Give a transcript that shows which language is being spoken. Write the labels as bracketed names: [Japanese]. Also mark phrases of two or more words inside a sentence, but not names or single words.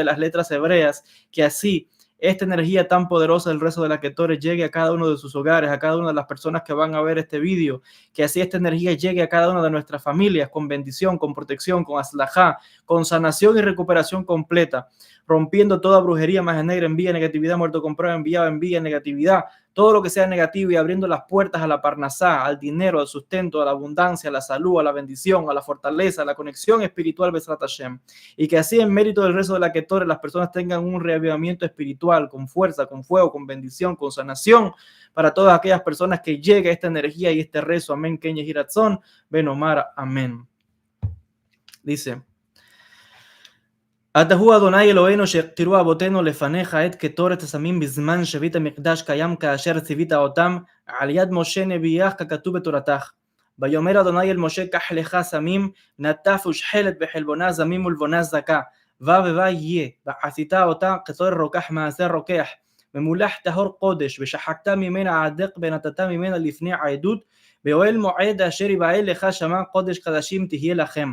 [Spanish] las letras hebreas, que así esta energía tan poderosa del rezo de la Ketoret llegue a cada uno de sus hogares, a cada una de las personas que van a ver este vídeo, que así esta energía llegue a cada una de nuestras familias con bendición, con protección, con aslajá, con sanación y recuperación completa, rompiendo toda brujería, magia negra, envía negatividad, muerto comprado, envía negatividad, todo lo que sea negativo, y abriendo las puertas a la parnasá, al dinero, al sustento, a la abundancia, a la salud, a la bendición, a la fortaleza, a la conexión espiritual, [Hebrew] בעזרת השם. [Spanish] Y que así en mérito del rezo de la Ketoret las personas tengan un reavivamiento espiritual, con fuerza, con fuego, con bendición, con sanación, para todas aquellas personas que llegue esta energía y este rezo. Amén, [Hebrew] כן יהי רצון, Ben Omar, [Spanish] amén. Dice: [Hebrew] אתה הוא אדוני אלוהינו שהכתירו אבותינו לפניך את קטורת הסמים בזמן שבית המקדש קיים כאשר ציווית אותם על יד משה נביאך ככתוב בתורתך. ויאמר אדוני אל משה קח לך סמים נטף ושחלת בחלבונה זמים ולבונה זכה ובה יהיה ועשית אותה קטורת רוקח מעשר רוקח ממולח טהור קודש ושחקת ממנה עדק ונתת ממנה לפני העדות באוהל מועד אשר יבעל לך שמה קודש קדשים תהיה לכם.